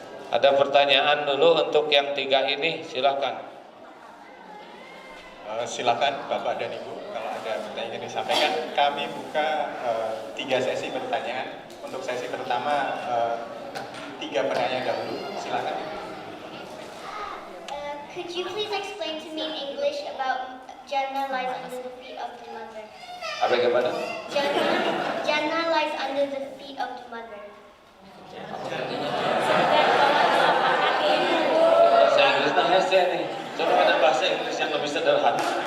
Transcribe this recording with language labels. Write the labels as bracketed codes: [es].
[id] Ada pertanyaan dulu untuk yang 3 ini, silakan. Silakan Bapak dan Ibu, kalau ada pertanyaan yang disampaikan. Kami buka 3 sesi pertanyaan. Untuk sesi pertama 3 penanya dahulu, silakan. [en] Could you please explain to me in English about Jannah lies under the feet of the mother? [id] Apa gimana? [en] Jannah lies under the feet of the mother. [id] Bahasa Inggris nangis ya nih. Coba ada bahasa Inggris yang lebih sederhana.